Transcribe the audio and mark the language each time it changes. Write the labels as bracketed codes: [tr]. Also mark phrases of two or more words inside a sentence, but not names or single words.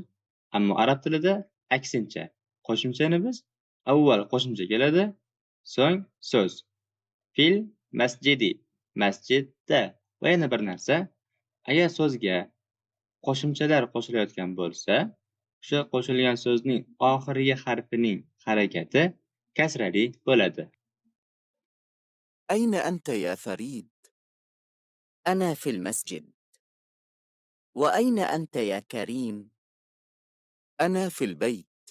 [uz] Ammo arab tilida aksincha. Qo'shimchani biz avval qo'shimcha keladi, so'ng so'z. [ar] في المسجد, masjidda. [uz] Va yana bir narsa, agar so'zga qo'shimchalar qo'shilayotgan bo'lsa, o'sha qo'shilgan so'zning oxirgi harfining harakati kasrali bo'ladi. [ar] أين أنت يا فريد؟ أنا في المسجد. وأين أنت يا كريم؟ أنا في البيت.